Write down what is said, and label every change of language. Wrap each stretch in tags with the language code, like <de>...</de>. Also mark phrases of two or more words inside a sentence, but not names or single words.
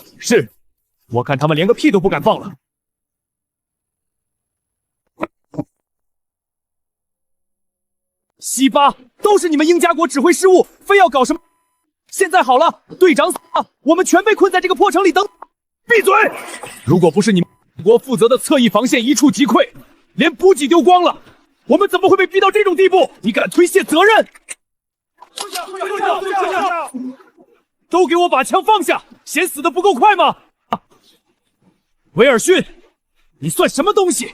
<zh>是，我看他們連個屁都不敢放了。西巴，都是你們鷹家國指揮失誤，非要搞什麼？現在好了，隊長死了，我們全被困在這個破城裡等。閉嘴！ 如果不是你們國負責的側翼防線一觸即潰，連補給丟光了， 我们怎么会被逼到这种地步？你敢推卸责任？都给我把枪放下！嫌死的不够快吗？威尔逊，你算什么东西？</zh>